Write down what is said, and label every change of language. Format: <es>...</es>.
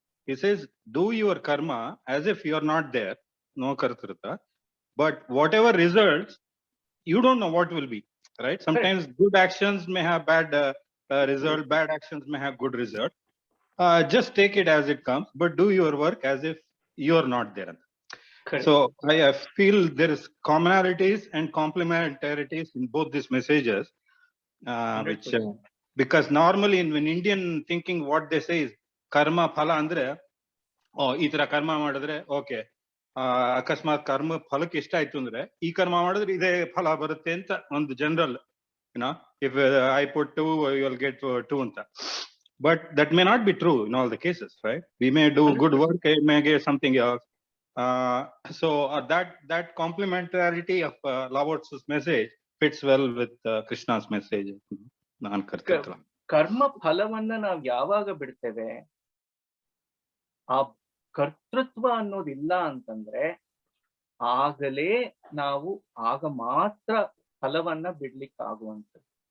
<en>He says, do your karma as if you are not there, no kartrita, but whatever results, you don't know what will be, right? Sometimes good actions may have bad result, bad actions may have good result. Just take it as it comes, but do your work as if you are not there. So I feel there is commonalities and complementarities in both these messages, which because normally in Indian thinking, what they say is</en> <kn>karma phala andre, ಈ ತರ ಕರ್ಮ ಮಾಡಿದ್ರೆ okay, ಅಕಸ್ಮಾತ್ ಕರ್ಮ ಫಲಕ್ಕೆ ಇಷ್ಟ ಆಯ್ತು ಅಂದ್ರೆ ಈ ಕರ್ಮ ಮಾಡಿದ್ರೆ ಇದೇ ಫಲ ಬರುತ್ತೆ ಅಂತ ಒಂದು general,</kn> <en>If I put 2 you will get 2 ಅಂತ. But that may not be true in all the cases, right? We may do good work, may get something else. So that complementarity of Lao Tzu's message fits well with Krishna's message.</en> <kn>ನಾನು ಕರ್ತೃತ್ವ, ಕರ್ಮ ಫಲವನ್ನ ನಾವು ಯಾವಾಗ ಬಿಡ್ತೇವೆ, ಆ ಕರ್ತೃತ್ವ ಅನ್ನೋದಿಲ್ಲ ಅಂತಂದ್ರೆ ಆಗಲೇ ನಾವು ಆಗ ಮಾತ್ರ ಫಲವನ್ನ ಬಿಡ್ಲಿಕ್ಕಾಗುವಂಥದ್ದು.</kn>